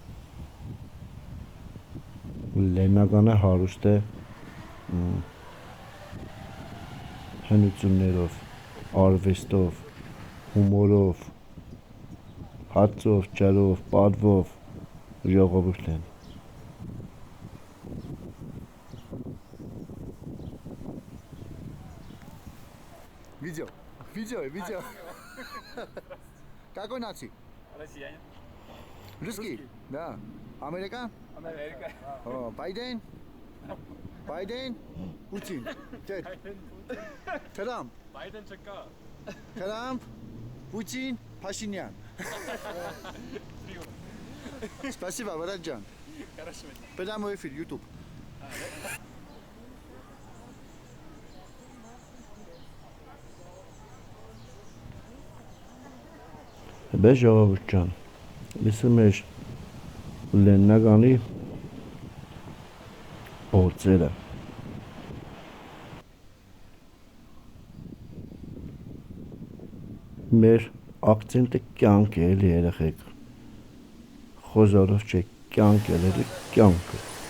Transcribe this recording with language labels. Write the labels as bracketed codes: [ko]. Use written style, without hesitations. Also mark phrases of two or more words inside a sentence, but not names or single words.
[hy] լերնականը հարուստ է հնություններով, արվեստով, հումորով, հացով, ջրով, պատվով ժողովուրդ են։ [ru] Видео. Какой нации? Россияне. Русский? Да. Америка? Америка. О, Байден? Путин? Трамп? Байден ЧК. Трамп? Путин? Пашинян? Спасибо, Вараджан. Хорошо. Прямой эфир, YouTube. [hy] Բե ժողովուրդ ջան, ես մեր լերնականի փորձերը մեր ակցենտը կյանք է էլի երեխեք, խոզարով չէ, կյանք է էլի կյանքը։